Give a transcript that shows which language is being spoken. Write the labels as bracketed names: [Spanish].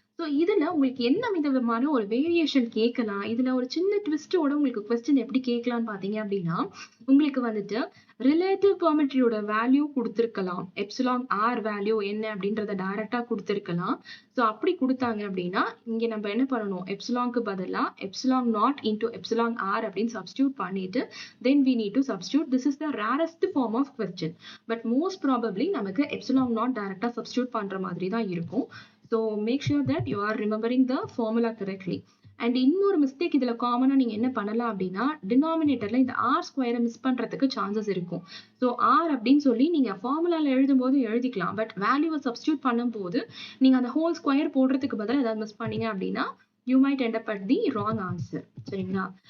[Tamil] So இதுல உங்களுக்கு என்ன விதமான ஒரு வேரியேஷன் கேட்கலாம், இதுல ஒரு சின்ன ட்விஸ்டோட உங்களுக்கு கொஸ்டின் எப்படி கேட்கலாம்னு பாத்தீங்க அப்படின்னா, உங்களுக்கு வந்துட்டு relative பெர்மிட்டிவிட்டியோட value கொடுத்திருக்கலாம், epsilon R value என்ன அப்படின்றத டைரக்டா கொடுத்திருக்கலாம். ஸோ அப்படி கொடுத்தாங்க அப்படின்னா இங்க நம்ம என்ன பண்ணணும், எப்சிலான்க்கு பதிலா epsilon naught into epsilon R அப்படின்னு சப்ஸ்டியூட் பண்ணிட்டு [English] then we need to substitute. This is the rarest form of question, but most probably [Tamil] நமக்கு எப்சிலான் நாட் டைரக்டா சப்ஸ்டியூட் பண்ற மாதிரி தான் இருக்கும். [English] So make sure that you are remembering the formula correctly. [Tamil] And இன்னொரு mistake இதுல காமனா நீங்க என்ன பண்ணலாம் அப்படின்னா, டினாமினேட்டர்ல இந்த ஆர் ஸ்கொயரை மிஸ் பண்றதுக்கு சான்சஸ் இருக்கும். ஸோ ஆர் அப்படின்னு சொல்லி நீங்க ஃபார்முலால எழுதும் போது எழுதிக்கலாம், பட் வேல்யூவை சப்ஸ்டியூட் பண்ணும் போது நீங்க அந்த ஹோல் ஸ்கொயர் போடுறதுக்கு பதிலாக ஏதாவது மிஸ் பண்ணீங்க அப்படின்னா [English] you might end up at the wrong answer. [Tamil] சரிங்களா?